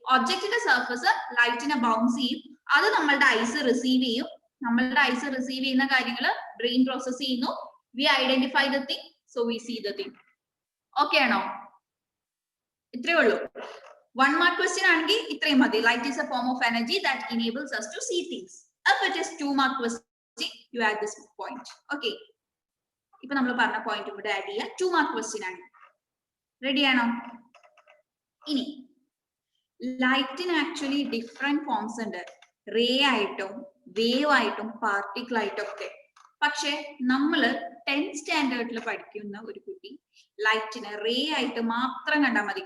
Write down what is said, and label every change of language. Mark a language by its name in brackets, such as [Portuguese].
[Malayalam] ഒബ്ജക്റ്റിന്റെ surface ലൈറ്റിനെ bounce ചെയ്യും. അത് നമ്മളുടെ ഐസ് റിസീവ് ചെയ്യും. നമ്മളുടെ ഐസ് റിസീവ് ചെയ്യുന്ന കാര്യങ്ങൾ ബ്രെയിൻ പ്രോസസ് ചെയ്യുന്നു. [English] we identify the thing, [Malayalam] so we see the thing. Okay ആണോ? ഇത്രയേ ഉള്ളൂ. 1 മാർക്ക് ക്വസ്റ്റ്യൻ ആണെങ്കിൽ ഇത്രയും മതി. [English] Light is a form of energy that enables us to see things. If it is 2 mark question, you add this point. [Malayalam] Okay, ഇപ്പൊ നമ്മൾ പറഞ്ഞ point ഇവിടെ ആഡ് ചെയ്യുക. 2 മാർക്ക് ക്വസ്റ്റ്യൻ ആണ്. റെഡിയാണോ? ഇനി ലൈറ്റിന് ആക്ച്വലി ഡിഫറെന്റ് ഫോംസ് ഉണ്ട്. റേ ആയിട്ടും വേവ് ആയിട്ടും പാർട്ടിക്കിൾ ആയിട്ടും ഒക്കെ. പക്ഷെ നമ്മള് 10th സ്റ്റാൻഡേർഡിൽ പഠിക്കുന്ന ഒരു കുട്ടി ലൈറ്റിന് റേ ആയിട്ട് മാത്രം കണ്ടാൽ മതി.